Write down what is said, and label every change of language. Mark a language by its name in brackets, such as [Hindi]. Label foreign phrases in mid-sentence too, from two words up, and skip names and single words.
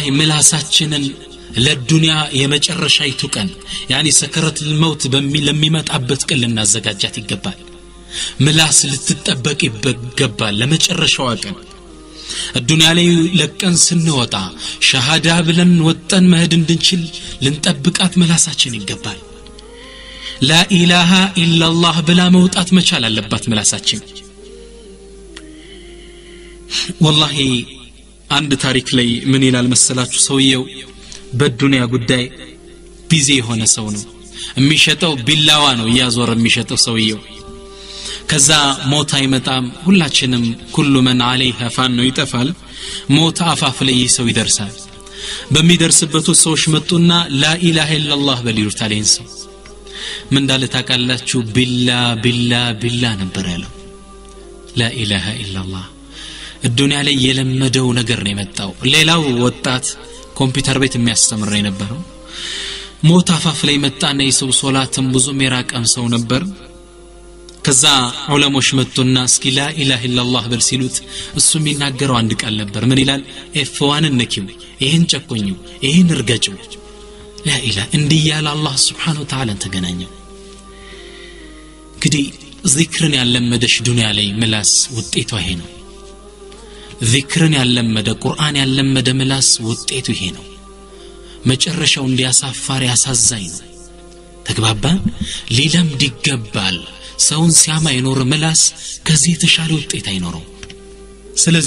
[Amharic] ምላሳችንን ለዱንያ የመጨረሻይቱ ቀን يعني [Arabic] سكرة الموت [Amharic] ለሚመጣበት ቀን ልናዘጋጃት ይገባል ምላስ ልትጠበቅ ይገባል ለመጨረሻው ቀን الدنيا ላይ ለቀን ስንወጣ ሸሃዳ ብለን ወጣን መሄድ እንድንችል ልንጠብቃት ምላሳችን ይገባል [Arabic] لا اله الا الله [Amharic] ብላ መውጣት መቻል አለባት ምላሳችን والله አንድ ታሪክ ላይ ምን ይላል መሰላችሁ ሰውየው በዱንያ ጉዳይ ቢዚ የሆነ ሰው ነው የሚሸጠው ቢላዋ ነው ያዞር የሚሸጠው ሰውየው ከዛ ሞት አይመጣም ሁላችንም [Arabic] كل من عليها [Amharic] ፋን ነው ይጠፋል ሞት አፋፍ ላይ ሰው ይደርሳል በሚደርስበት ሰዎች መጡና [Arabic] لا اله الا الله [Amharic] በሊሉት አለኝ ሰው ምን እንዳለ ታውቃላችሁ ቢላ ነበር ያለው [Arabic] لا اله الا الله الدنيا [Amharic] ላይ የለመደው ነገር ነው የመጣው ሌላው ወጣት ኮምፒውተር ቤት የሚያስተምር የነበረው ሞት አፋፍ ላይ መጣና የሰው ሶላትም ብዙ የራቀም ሰው ነበር ከዛ ዑለሞች መጡና እስኪ [Arabic] لا اله الا الله [Amharic] በል ሲሉት እሱ የሚናገረው አንድ ቃል ነበር ምን ይላል ኤፍዋን ነኪው ይሄን ጨቆኙ ይሄን እርገጭው [Arabic] لا اله [Amharic] እንዲያለ አላህ [Arabic] سبحانه وتعالى [Amharic] ተገናኘው እንግዲህ ዚክርን ያለመደሽ ዱንያ ላይ ምላስ ውጤቱ ይሄ ነው ዚክርን ያለመደ ቁርአን ያለመደ ምላስ ውጤቱ ይሄ ነው መጨረሻው እንዲያሳፋር ያሳዛኝ ነው ተግባባን ሊለምድ ይገባል ሰውን ሲያማ ይኖር ምላስ ከዚህ ተሻለ ውጤት አይኖረው ስለዚህ